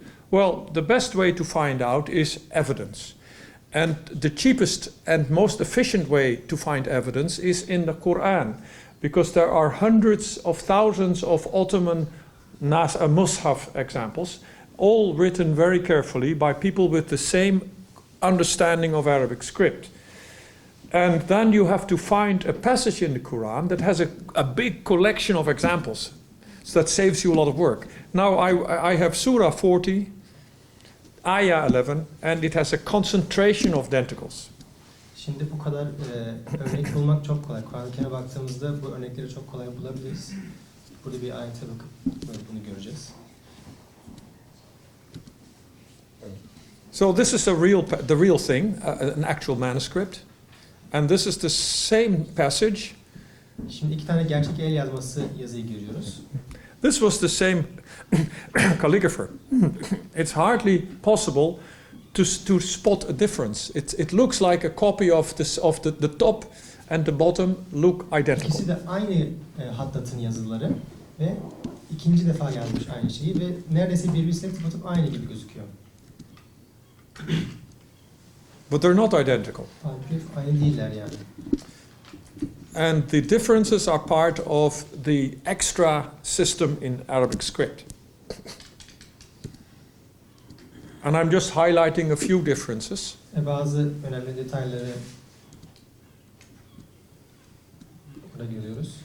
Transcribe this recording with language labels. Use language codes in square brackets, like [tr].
[en] Well, the best way to find out is evidence. And the cheapest and most efficient way to find evidence is in the Quran, because there are hundreds of thousands of Ottoman Mus'haf examples, all written very carefully by people with the same understanding of Arabic script. And then you have to find a passage in the Quran that has a big collection of examples. So that saves you a lot of work. Now I have Surah 40, Ayah 11, and it has a concentration of denticles. [tr] Şimdi bu kadar örnek bulmak çok kolay. Kur'an-ı Kerim'e baktığımızda bu örnekleri çok kolay bulabiliriz. Burada bir ayete bakıp bunu göreceğiz. [en] So this is the real thing, an actual manuscript. And this is the same passage. [tr] Şimdi iki tane gerçek el yazması yazıyı görüyoruz. [en] This was the same calligrapher. It's hardly possible to spot a difference. It looks like a copy of the top and the bottom look identical. [tr] İkisi de aynı hattatın yazıları ve ikinci defa yazmış aynı şeyi ve neredeyse birbirine tıpatıp aynı gibi gözüküyor. [en] But they're not identical. [tr] Halbuki aynı değiller yani. [en] And the differences are part of the extra system in Arabic script. And I'm just highlighting a few differences. [tr] Bazı önemli detayları burada görüyoruz.